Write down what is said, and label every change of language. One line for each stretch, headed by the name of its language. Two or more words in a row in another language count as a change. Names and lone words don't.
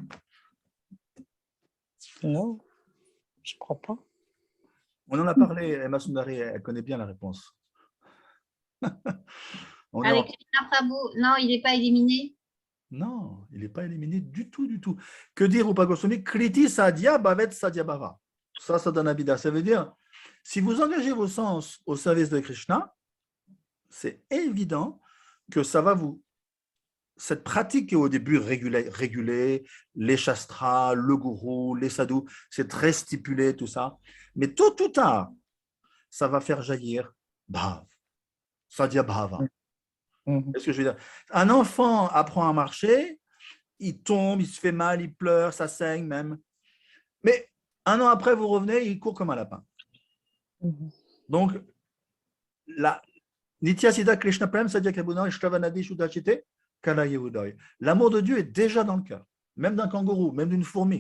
French: Non, je ne crois pas. On en a parlé, Emma Sundari, elle connaît bien la réponse. Avec Krishna Prabhu, non, il n'est pas éliminé. Non, il n'est pas éliminé du tout, du tout. Que dire Rupa Goswami?
Sanskrit: कृति साध्य भवेत् साध्य भाव.
French: Ça donne Abhida. Ça veut dire, si vous engagez vos sens au service de Krishna, c'est évident que ça va cette pratique qui est au début régulée, les shastras, le gourou, les sadhus, c'est très stipulé, tout ça. Mais tôt ou tard, ça va faire jaillir bhav,
Sanskrit: साध्य भाव.
French: Qu'est-ce que je veux dire? Un enfant apprend à marcher, il tombe, il se fait mal, il pleure, ça saigne même. Mais un an après, vous revenez, il court comme un lapin. Donc, la
Sanskrit: नित्य सिद्ध कृष्ण प्रेम,
French: c'est-à-dire l'amour de Dieu est déjà dans le cœur, même d'un kangourou, même d'une fourmi.